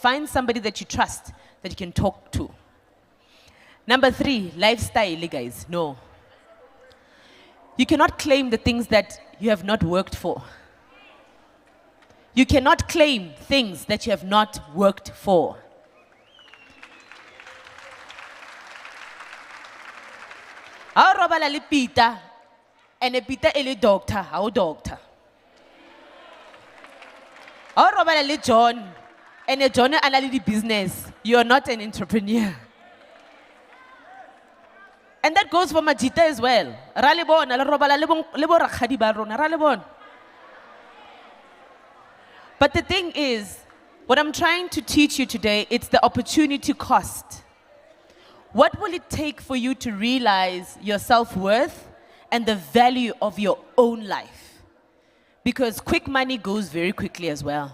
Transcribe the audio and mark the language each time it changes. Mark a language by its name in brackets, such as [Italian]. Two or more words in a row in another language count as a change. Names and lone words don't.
[English] Find somebody that you trust that you can talk to. Number three, lifestyle, guys. No. You cannot claim the things that you have not worked for. You cannot claim things that you have not worked for. [Southern Sotho] Ha o robala le Peter, and a Peter e le doctor, ha o doctor. Ha o robala le John, and a John a na le di business, [English] you are not an entrepreneur. And that goes for Majita as well. [Southern Sotho] Ra le bona, le robala le bo rakgadi ba rona, ra le bona. [English] But the thing is, what I'm trying to teach you today, it's the opportunity cost. What will it take for you to realize your self-worth and the value of your own life? Because quick money goes very quickly as well.